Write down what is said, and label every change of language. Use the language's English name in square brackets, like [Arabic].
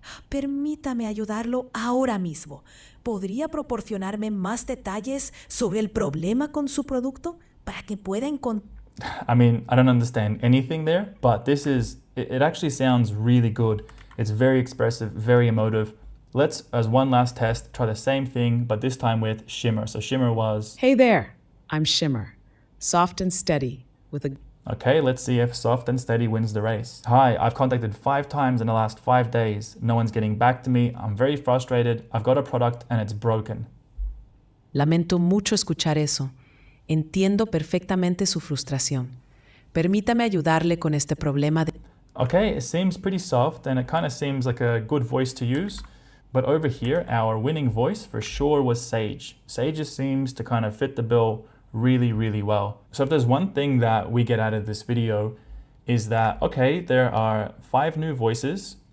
[Spanish] Permítame ayudarlo ahora mismo. ¿Podría proporcionarme más detalles sobre el problema con su producto para que pueda encontrar? [English] I mean, I don't understand anything there, but it actually sounds really good. It's very expressive, very emotive. Let's, as one last test, try the same thing, but this time with Shimmer. So Shimmer was... Hey there, I'm Shimmer. Soft and steady with a... Okay, let's see if soft and steady wins the race. Hi, I've contacted 5 times in the last 5 days. No one's getting back to me. I'm very frustrated. I've got a product and it's broken. [Spanish] Lamento mucho escuchar eso. Entiendo perfectamente su frustración. Permítame ayudarle con este problema de... [English] Okay, it seems pretty soft and it kind of seems like a good voice to use. But over here, our winning voice for sure was Sage. Sage just seems to kind of fit the bill really, really well. So if there's one thing that we get out of this video is that, okay, there are 5 new voices.